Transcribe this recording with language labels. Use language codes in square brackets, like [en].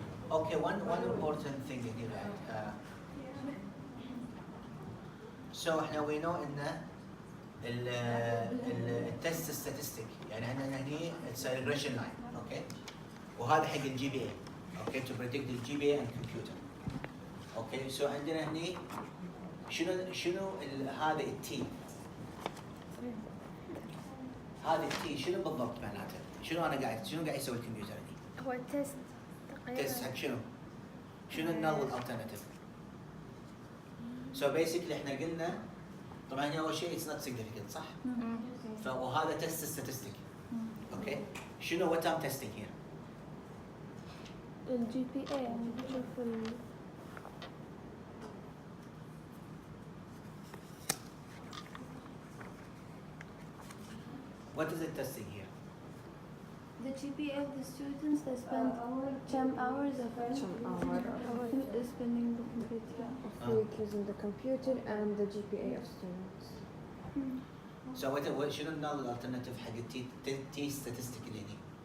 [en] Okay, one important thing here. So احنا we know ان التست statistic [ar] يعني عندنا هني [en] it's a regression line, okay? [ar] وهذا حق الجي بي اي, [en] okay, to predict the GPA and computer. [ar] Okay, so عندنا هني شنو هذا التي؟ هذا التي شنو بالضبط معناته؟ شنو قاعد يسوي الكمبيوتر هني؟ هو التست تقريبا. تست حق شنو؟ شنو النل والالترناتيف؟ So basically احنا قلنا طبعا هنا اول شيء [en] it's not significant [ar] صح؟ وهذا تست statistic. [en] Okay? شنو what I'm testing here؟ [ar] الجي بي اي يعني بشوف [en] What is it testing here? the GPA of the students they spend some hours of spending the computer. Of week using the computer and the GPA of students. [ar] So what شنو النل والالترناتيف حق التي statistic اللي هني؟